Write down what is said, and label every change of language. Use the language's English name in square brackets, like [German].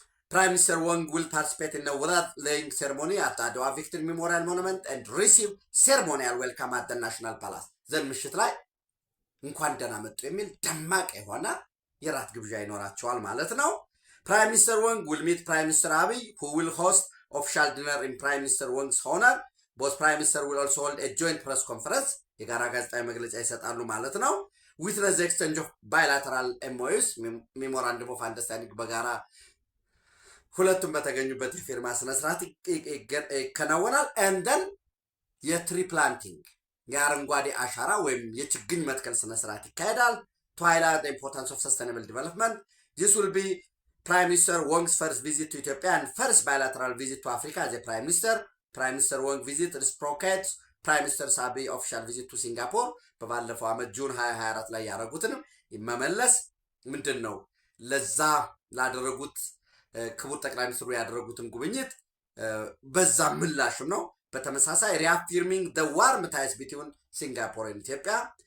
[English] Prime Minister Wong will participate in the without laying ceremony at Adwa Victory Memorial Monument and receive ceremonial welcome at the National Palace. [Amharic] ዘን ምሽት ላይ እንኳን ደህና መጡ የሚል ደማቅ የሆነ የራት ግብዣ ይኖራቸዋል ማለት ነው። [English] ፕራይም ሚኒስተር ወንግ ዊል ሚት ፕራይም ሚኒስተር አብይ who will host official dinner in Prime Minister Wang's honor. both Prime Minister will also hold a joint press conference [Amharic] የጋራ ጋዜጣዊ መግለጫ ይሰጣሉ ማለት ነው። [English] witness the exchange of bilateral MOUs memorandum of understanding [Amharic] በጋራ ሁለቱም በተገኙበት የፊርማ ስነ ስርዓት ይከናወናል። [English] and then የትሪ ፕላንቲንግ [Amharic] የአረንጓዴ አሻራ ወይም የችግኝ መትከል ስነ ስርዓት ይካሄዳል። [English] to highlight the importance of sustainable development. This will be Prime Minister Wang's first visit to Ethiopia and first bilateral visit to Africa as a Prime Minister. Prime Minister Wang visit reciprocates Prime Minister Abiy official visit to Singapore. [Amharic] በባለፈው ዓመት ጁን 2024 ላይ ያደረጉትንም ይመመለስ ምንድን ነው ለዛ ላደረጉት ክቡር ጠቅላይ ሚኒስትሩ ያደረጉትን ጉብኝት በዛ ምላሽም ነው። በተመሳሳይ [English] reaffirming the warm ties between Singapore and Ethiopia.